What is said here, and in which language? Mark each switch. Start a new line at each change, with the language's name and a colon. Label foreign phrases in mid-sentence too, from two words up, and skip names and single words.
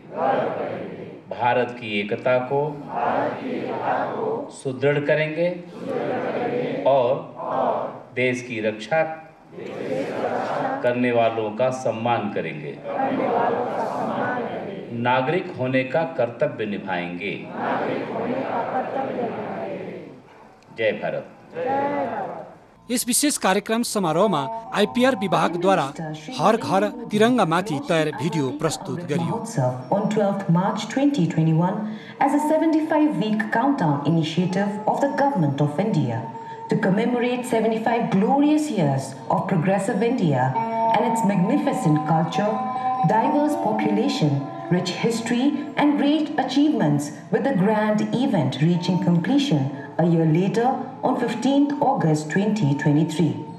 Hindi: भारत की एकता को सुदृढ़ करेंगे और देश की रक्षा करने वालों का सम्मान करेंगे। नागरिक होने का कर्तव्य निभाएंगे। जय भारत।
Nepali: यस विशेष कार्यक्रम समारोहमा IPR विभागद्वारा हर घर तिरङ्गामाथि तयार भिडियो प्रस्तुत गरियो।
English: On 12th March 2021 as a 75-week countdown initiative of the Government of India to commemorate 75 glorious years of progressive India and its magnificent culture, diverse population, rich history and great achievements, with the grand event reaching completion a year later on 15th August 2023.